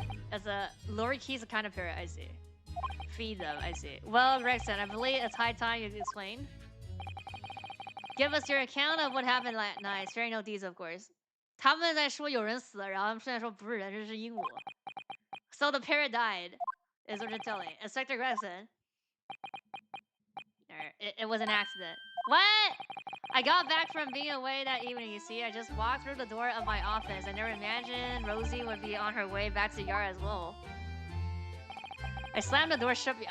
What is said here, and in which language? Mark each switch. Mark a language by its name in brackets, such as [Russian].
[English] As a lorikeet's a kind of parrot, I see. Feed them, I see. Well, Gregson, I believe it's high time you explain. Give us your account of what happened last night. Sparing no details, of course. [Chinese] 他们在说有人死了，然后他们现在说不是人，这是鹦鹉。 [English] So the parrot died, is what you're telling. Inspector Gregson. It was an accident. What? I got back from being away that evening, you see. I just walked through the door of my office. I never imagined Rosie would be on her way back to the yard as well. I slammed the door shut.